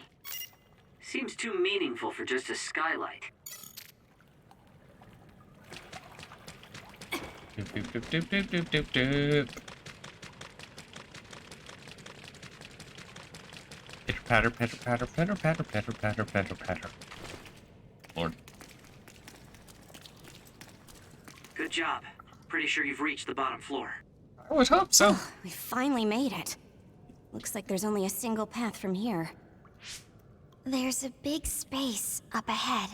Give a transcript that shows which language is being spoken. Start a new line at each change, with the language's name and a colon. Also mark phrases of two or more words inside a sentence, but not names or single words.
English: Seems too meaningful for just a skylight. Doop, doop, doop, doop, doop, doop, doop, doop. Pitter patter, pitter patter, pitter patter, pitter patter, pitter patter. Lord. Good job. Pretty sure you've reached the bottom floor. I would hope so. We finally made it. Looks like there's only a single path from here. There's a big space up ahead.